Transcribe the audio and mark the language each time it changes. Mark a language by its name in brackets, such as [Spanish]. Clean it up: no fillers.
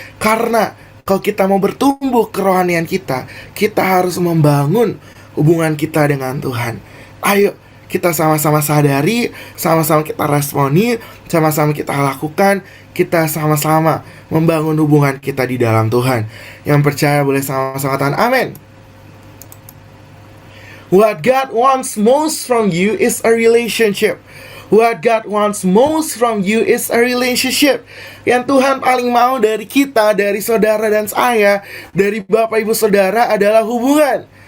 [Indonesian] Karena kalau kita mau bertumbuh kerohanian kita harus membangun hubungan kita dengan Tuhan. Ayo kita sama-sama sadari, sama-sama kita responi, sama-sama kita lakukan, kita sama-sama membangun hubungan kita di dalam Tuhan. Yang percaya boleh sama-sama katakan amin. [English] What God wants most from you is a relationship. What God wants most from you is a relationship. [Indonesian] Yang Tuhan paling mau dari kita, dari saudara dan saya, dari Bapak Ibu Saudara adalah hubungan.